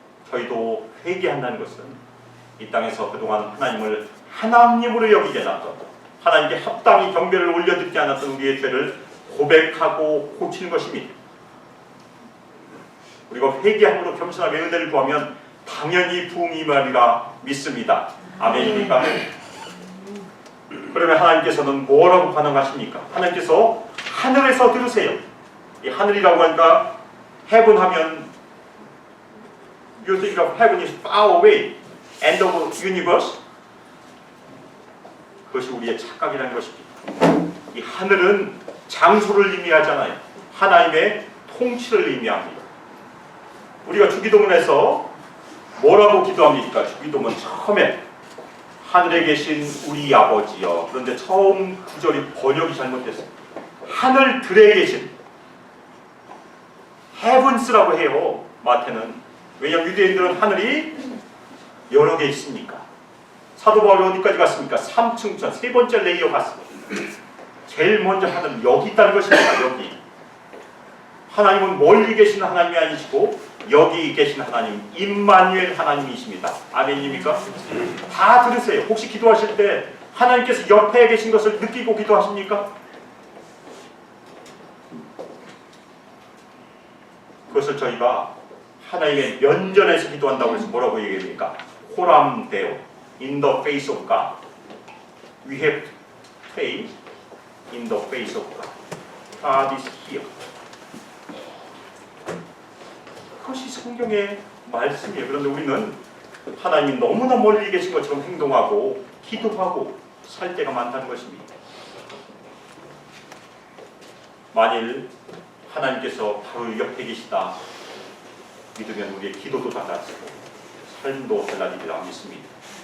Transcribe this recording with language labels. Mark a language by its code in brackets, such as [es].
[ko] 저희도 회개한다는 것은 이 땅에서 그동안 하나님을 하나님으로 여기지 않았던, 하나님께 합당히 경배를 올려드리지 않았던 우리의 죄를 고백하고 고치는 것입니다. 우리가 회개함으로 겸손하게 은혜를 구하면 당연히 부흥이 임하리라 믿습니다. 아멘입니까? 그러면 하나님께서는 뭐라고 반응하십니까? 하나님께서 하늘에서 들으세요. 이 하늘이라고 하니까 [en] heaven [ko] 하면 [en] you think of heaven is far away, end of universe. [ko] 그것이 우리의 착각이라는 것입니다. 이 하늘은 장소를 의미하잖아요. 하나님의 통치를 의미합니다. 우리가 주기도문에서 뭐라고 기도합니까? 주기도문 처음에 하늘에 계신 우리 아버지여. 그런데 처음 구절이 번역이 잘못됐어요. 하늘들에 계신 heavens라고 해요. 마태는. 왜냐하면 유대인들은 하늘이 여러 개 있으니까. 사도 바울이 어디까지 갔습니까? 3층천, 세 번째 레이어 갔습니다. 제일 먼저 하늘은 여기 있다는 것입니다. 여기. 하나님은 멀리 계시는 하나님이 아니시고 여기 계신 하나님, 임마누엘 하나님이십니다. 아멘입니까? 다 들으세요. 혹시 기도하실 때 하나님께서 옆에 계신 것을 느끼고 기도하십니까? 그것을 저희가 하나님의 면전에서 기도한다고 해서 뭐라고 얘기합니까? [en] 호람데오, in the face of God. We have to pray in the face of God. God is here. [ko] 그것이 성경의 말씀이에요. 그런데 우리는 하나님이 너무나 멀리 계신 것처럼 행동하고 기도하고 살 때가 많다는 것입니다. 만일 하나님께서 바로 옆에 계시다 믿으면 우리의 기도도 달라지고 삶도 달라지리라 믿습니다.